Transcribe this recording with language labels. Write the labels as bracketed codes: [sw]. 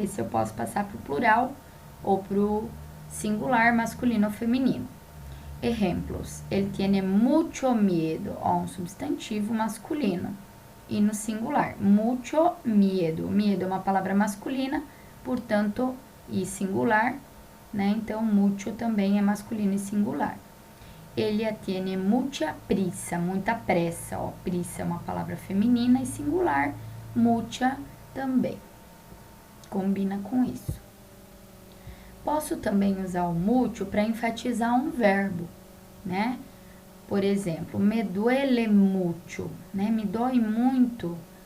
[pt] Esse eu posso passar pro plural ou pro singular, masculino ou feminino. Exemplos. [es] Ele tiene mucho miedo, [pt] ó, um substantivo masculino. E no singular, mucho miedo. Miedo é uma palavra masculina, portanto, e singular, né? Então, mucho também é masculino e singular. [es] Ella tiene mucha prisa, [pt] muita pressa, [es] ó. [pt] Prisa é uma palavra feminina e singular, mucha também. Combina com isso. Posso também usar o mucho para enfatizar um verbo, né? Por exemplo, [es] me duele mucho, [pt] né? Me dói muito.